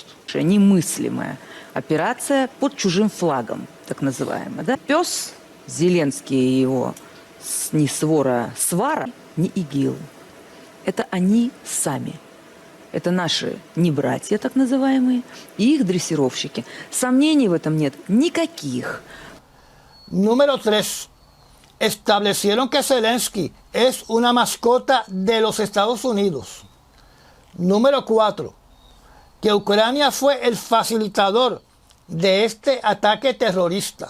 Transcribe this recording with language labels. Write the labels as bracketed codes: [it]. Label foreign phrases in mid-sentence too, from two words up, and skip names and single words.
[ru] Немыслимая операция под чужим флагом, так называемая. Да? Пес Зеленский и его не свора, свара, не ИГИЛ. Это они сами. Это наши не братья, так называемые, и их дрессировщики. Сомнений в этом нет никаких. [es] Número 3. Establecieron que Zelensky es una mascota de los Estados Unidos. Número 4. Que Ucrania fue el facilitador de este ataque terrorista.